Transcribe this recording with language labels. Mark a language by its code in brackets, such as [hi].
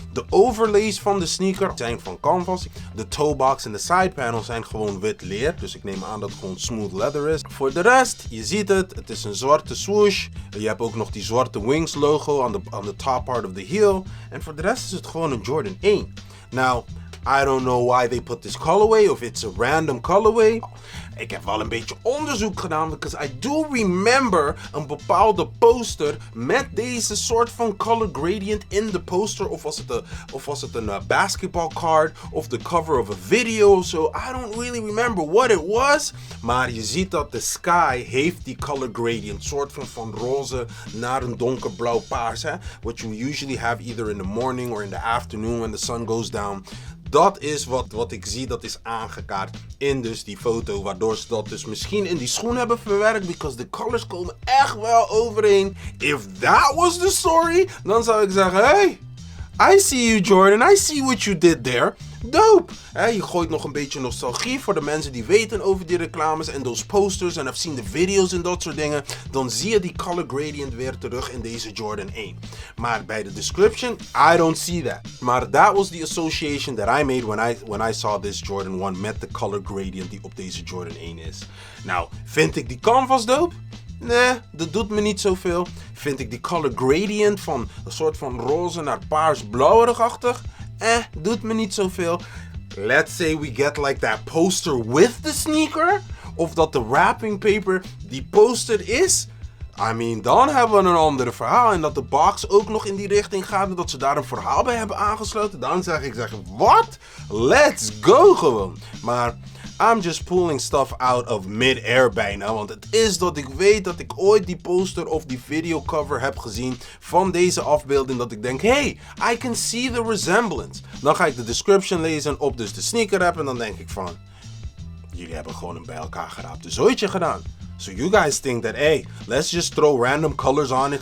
[nl] De overlays van de sneaker zijn van canvas. De toebox en de side panel zijn gewoon wit leer, dus ik neem aan dat het gewoon smooth leather is. Voor de rest, je ziet het is een zwarte swoosh. Je hebt ook nog die zwarte Wings logo [en] on the top part of the heel. [nl] En voor de rest is het gewoon een Jordan 1. Nou, [en] I don't know why they put this colorway, of it's a random colorway. [nl] Ik heb wel een beetje onderzoek gedaan, [en] because I do remember [nl] een bepaalde poster met deze soort van color gradient in de poster. Of was het een basketball card, [en] of the cover of a video [nl] of zo. [en] I don't really remember what it was. [nl] Maar je ziet dat de sky heeft die color gradient, soort van roze naar een donkerblauw paars. Hè? [en] What you usually have either in the morning or in the afternoon when the sun goes down. [nl] Dat is wat ik zie, dat is aangekaart in dus die foto. Waardoor ze dat dus misschien in die schoen hebben verwerkt. Because de colors komen echt wel overeen. [en] If that was the story, [nl] dan zou ik zeggen, [en] hey, I see you Jordan, I see what you did there. Dope! [nl] Je gooit nog een beetje nostalgie voor de mensen die weten over die reclames en those posters en have seen de video's en dat soort dingen. Dan zie je die color gradient weer terug in deze Jordan 1. Maar bij de description, [en] I don't see that. Maar that was the association that I made when I saw this Jordan 1 [nl] met de color gradient die op deze Jordan 1 is. Nou, vind ik die canvas dope? Nee, dat doet me niet zoveel. Vind ik die color gradient van een soort van roze naar paars-blauwerig-achtig? Doet me niet zoveel. [en] Let's say we get like that poster with the sneaker. [nl] Of dat de wrapping paper die poster is. I mean, dan hebben we een ander verhaal. En dat de box ook nog in die richting gaat. En dat ze daar een verhaal bij hebben aangesloten. Dan zeg ik, what? [en] Let's go [nl] gewoon. [en] Maar I'm just pulling stuff out of mid-air bijna. [nl] Want het is dat ik weet dat ik ooit die poster of die videocover heb gezien van deze afbeelding. Dat ik denk, hey, [en] I can see the resemblance. [nl] Dan ga ik de description lezen op dus de sneaker app. En dan denk ik van, jullie hebben gewoon een bij elkaar geraapte zooitje gedaan. [en] So you guys think that, hey, let's just throw random colors on it.